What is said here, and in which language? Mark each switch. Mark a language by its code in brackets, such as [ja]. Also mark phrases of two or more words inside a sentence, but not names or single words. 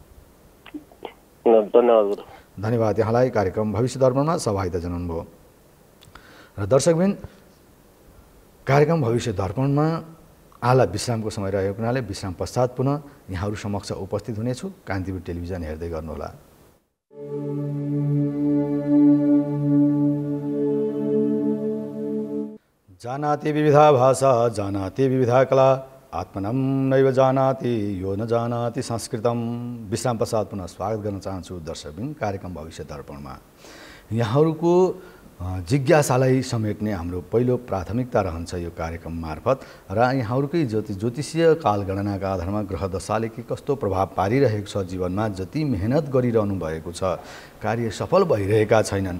[ne] धन्यवाद यहाँलाई कार्यक्रम भविष्य दर्पणमा सहभागिता जनाउनुभयो। र दर्शकबिन, कार्यक्रम भविष्य दर्पणमा आला विश्रामको समय रहेको हुनाले विश्राम पश्चात पुनः यहाँहरू समक्ष उपस्थित हुनेछु। कान्तिपुर टेलिभिजन हेर्दै गर्नुहोला। [sa] जानाति विविधा भाषा, जानाति विविधा कला, आत्मनं नैव जानाति यो न जानाति संस्कृतम। [ne] विश्राम पश्चात पुनः स्वागत गर्न चाहन्छु दर्शकबिन कार्यक्रम भविष्य दर्पणमा। यहाँहरूको जिज्ञासालाई समेट्ने हाम्रो पहिलो प्राथमिकता रहन्छ यो कार्यक्रम मार्फत। र यहाँहरूकै ज्योतिषीय कालगणनाका आधारमा ग्रह दशाले के कस्तो प्रभाव पारिरहेको छ जीवनमा, जति मेहनत गरिरहनु भएको छ, कार्य सफल भइरहेका छैनन्।